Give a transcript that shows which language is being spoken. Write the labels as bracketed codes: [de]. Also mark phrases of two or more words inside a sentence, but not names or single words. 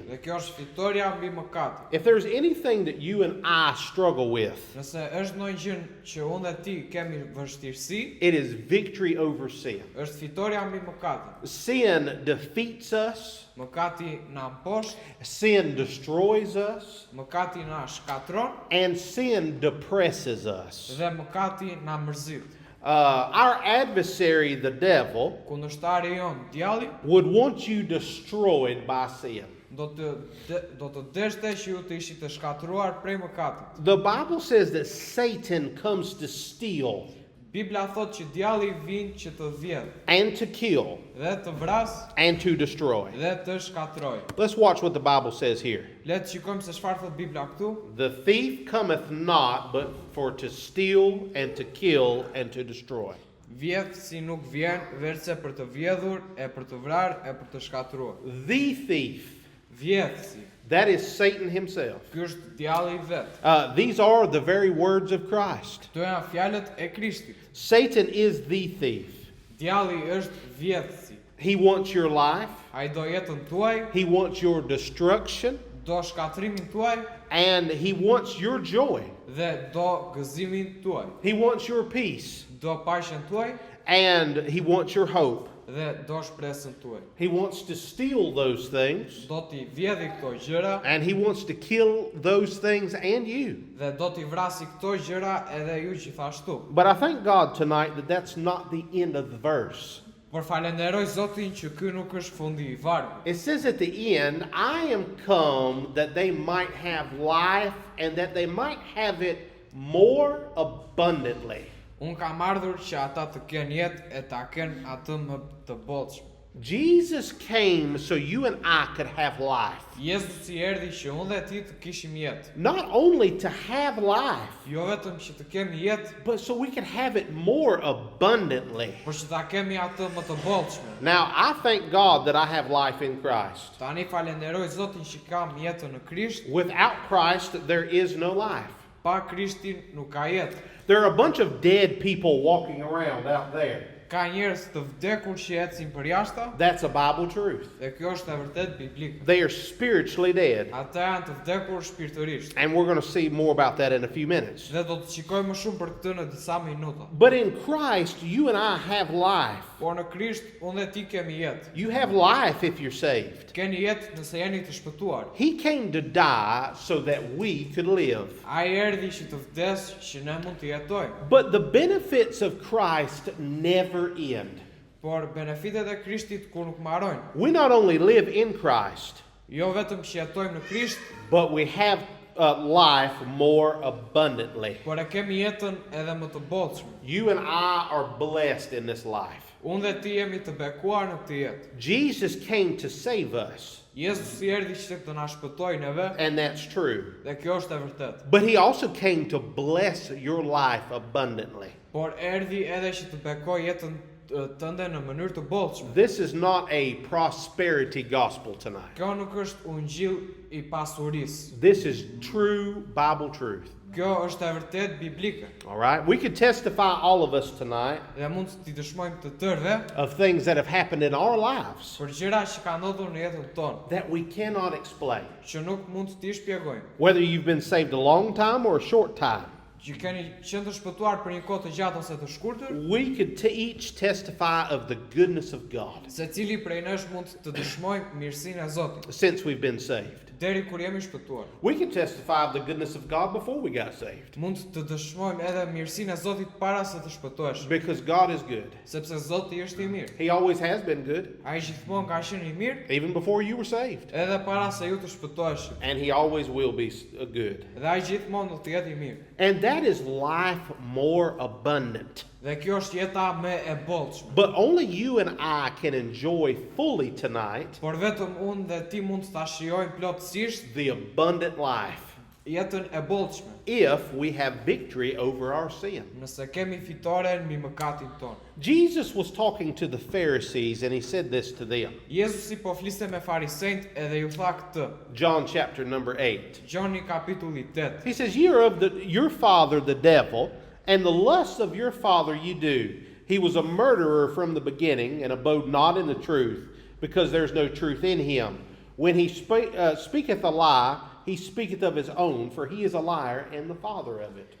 [sq] Dhe kjo është fitoria mbi mëkatin. [en] If there's anything that you and I struggle with, [sq] Nëse është ndonjë gjë që unë dhe ti kemi vështirësi, [en] it is victory over sin. [sq] është fitoria mbi mëkatin. [en] Sin defeats us. [sq] Mëkati na mposht, [en] Sin destroys us. [sq] mëkati na shkatron [en] And sin depresses us. [sq] dhe mëkati na mërzit. [en] Our adversary, the devil, [sq] Kundërshtari jon, djalli, [en] would want you destroyed by sin. [sq] do të deshte që ju të ishit të shkatruar prej mëkatit. [en] The Bible says that Satan comes to steal [sq] Bibla thot që djalli vjen që të vjedh [en] and to kill [sq] dhe të vras [en] and to destroy. [sq] dhe të shkatroj. [en] Let's watch what the Bible says here. [sq] Le të shikojmë se çfarë thot Bibla këtu. [en] The thief cometh not but for to steal and to kill and to destroy. [sq] Vjedhsi nuk vjen veçse për të vjedhur, e për të vrarë, e për të shkatruar. [en] The thief, [sq] Vjedhsi, [en] that is Satan himself. [sq] ky është djalli i vet. [en] These are the very words of Christ. [sq] Këto janë fjalët e Krishtit. [en] Satan is the thief. [sq] Djalli është vjedhsi. [en] He wants your life. [sq] Ai do jetën tuaj, [en] He wants your destruction. [sq] do shkatrimin tuaj [en] And he wants your joy. [sq] dhe do gëzimin tuaj. [en] He wants your peace. [sq] Do paqen tuaj [en] And he wants your hope. [sq] dhe do shpresën tuaj. [en] He wants to steal those things. [sq] Do t'i vjedhë këto gjëra [en] And he wants to kill those things and you. [sq] dhe do t'i vrasi këto gjëra edhe ju gjithashtu. [en] But I thank God tonight that that's not the end of the verse. [sq] Por falenderoj Zotin që ky nuk është fundi i vargut. [en] It says at the end, I am come that they might have life and that they might have it more abundantly. [sq] Unë kam ardhur që ata të kenë jetë e ta kenë atë më të bollshme. [en] Jesus came so you and I could have life. [sq] Jezusi erdhi që unë dhe ti të kishim jetë. [en] Not only to have life, [sq] Jo vetëm që të kemi jetë, [en] but so we can have it more abundantly. [sq] por që ta kemi atë më të bollshme. [en] Now, I thank God that I have life in Christ. [sq] Tani falenderoj Zotin që kam jetën në Krisht. [en] Without Christ, there is no life. [sq] Pa Krishtin nuk ka jetë. [en] There are a bunch of dead people walking around out there. [sq] Ka njerëz të vdekur që ecin për jashta, [en] That's a Bible truth. [sq] dhe kjo është e vërtet biblike. [en] They are spiritually dead. [sq] Ata janë të vdekur shpirtërisht. [en] And we're going to see more about that in a few minutes. [sq] Dhe do të shikojmë më shumë për këtë në disa minuta. [en] But in Christ, you and I have life. [sq] Por në Krisht, unë dhe ti kemi jetë. [en] You have life if you're saved. [sq] Keni jetë nëse jeni të shpëtuar. [en] He came to die so that we could live. [sq] Ai erdhi që të vdes që ne mund të jetojmë. [en] But the benefits of Christ never end. [sq] Por benefitet e Krishtit kur nuk mbarojnë. [en] We not only live in Christ, [sq] Jo vetëm që jetojmë në Krisht, [en] but we have life more abundantly. [sq] por e kemi jetën edhe më të bollshme. [en] You and I are blessed in this life. [sq] Unë dhe ti jemi të bekuar në këtë jetë. [en] Jesus came to save us, [sq] Jezusi erdhi që të na shpëtojë neve, [en] and that's true. [sq] dhe kjo është e vërtetë. [en] But he also came to bless your life abundantly. [sq] Por erdhi edhe që të bekojë jetën tënde në mënyrë të bollshme. [en] This is not a prosperity gospel tonight. [sq] Kjo nuk është ungjill i pasurisë. [en] This is true Bible truth. [sq] Kjo është e vërtet biblike. [en] All right? We could testify, all of us tonight, [sq] Dhe mund t'i dëshmojmë të tërve [en] of things that have happened in our lives [sq] për gjëra që kanë ndodhur në jetën tonë, [en] that we cannot explain. [sq] që nuk mund t'i shpjegojmë. [en] Whether you've been saved a long time or a short time, [sq] Që keni qenë të shpëtuar për një kohë të gjatë ose të shkurtër, [en] we could each testify of the goodness of God [sq] secili prej nesh mund të dëshmojmë mirësinë e Zotit [en] since we've been saved. [sq] deri kur jemi shpëtuar. [en] We could testify of the goodness of God before we got saved [sq] Mund të dëshmojmë edhe mirësinë e Zotit para se të shpëtohesh, [en] because God is good. [sq] sepse Zoti është i mirë. [en] He always has been good, [sq] Ai gjithmonë ka qenë i mirë, [en] even before you were saved. [sq] edhe para se ju të shpëtohesh. [en] And He always will be good. [sq] Dhe ai gjithmonë do të jetë i mirë. [en] And that is life more abundant. [sq] Dhe kjo është jeta më e bollshme. [en] But only you and I can enjoy fully tonight [sq] Por vetëm unë dhe ti mund të ta shijojmë plotësisht [en] the abundant life [sq] jetën e bollshme, [en] if we have victory over our sin. [sq] nëse kemi fitore mbi mëkatin tonë. [en] Jesus was talking to the Pharisees and He said this to them. [sq] Jezusi po fliste me farisejt edhe ju tha këtë. [en] John chapter number 8. [sq] Gjoni kapitulli 8. [en] He says, "Ye are of your father the devil, and the lusts of your father you do. He was a murderer from the beginning, and abode not in the truth, because there is no truth in him. When he speaketh a lie, he speaketh of his own, for he is a liar and the father of it."